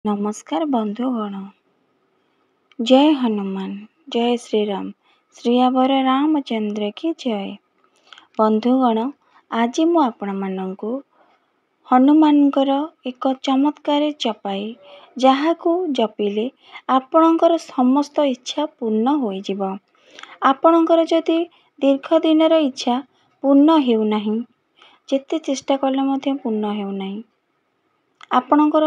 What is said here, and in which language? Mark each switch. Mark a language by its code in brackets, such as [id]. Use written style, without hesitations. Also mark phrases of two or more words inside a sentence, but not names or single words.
[hi] नमस्कार बंधुगण। जय हनुमान, जय श्रीराम, श्रीयावर रामचंद्र की जय। [or] ବନ୍ଧୁଗଣ, ଆଜି ମୁଁ ଆପଣ ମାନଙ୍କୁ ହନୁମାନଙ୍କର ଏକ ଚମତ୍କାର ଚୌପାଈ ଯାହାକୁ ଜପିଲେ ଆପଣଙ୍କର ସମସ୍ତ ଇଚ୍ଛା ପୂର୍ଣ୍ଣ ହୋଇଯିବ। ଆପଣଙ୍କର ଯଦି ଦୀର୍ଘ ଦିନର ଇଚ୍ଛା ପୂର୍ଣ୍ଣ ହେଉନାହିଁ, ଯେତେ ଚେଷ୍ଟା କଲେ ମଧ୍ୟ ପୂର୍ଣ୍ଣ ହେଉନାହିଁ, ଆପଣଙ୍କର